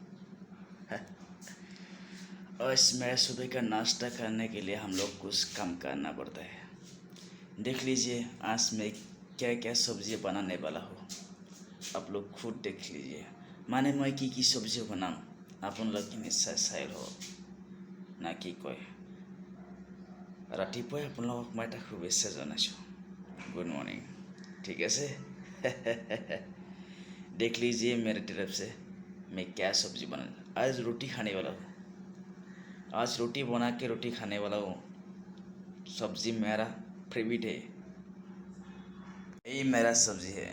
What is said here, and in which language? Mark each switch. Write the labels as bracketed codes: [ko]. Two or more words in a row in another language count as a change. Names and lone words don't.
[hi] और इस मेरे सुबह का नाश्ता करने के लिए हम लोग कुछ काम करना पड़ता है। देख लीजिए आज मैं क्या क्या सब्जी बनाने वाला हूँ। आप लोग खुद देख लीजिए। माने मैं की सब्जी बनाऊँ अपन लोग की निश्चय চাই हो ना [as] কি কয়। ৰাতিপুৱাই আপোনালোকক মই এটা শুভেচ্ছা জনাইছোঁ। [en] Good morning. [hi] ठीक है से देख लीजिए मेरे तरफ से मैं क्या सब्जी बना। आज रोटी खाने वाला हूँ। आज रोटी बना के रोटी खाने वाला हूँ। सब्जी मेरा फेवरेट है। यही मेरा सब्जी है।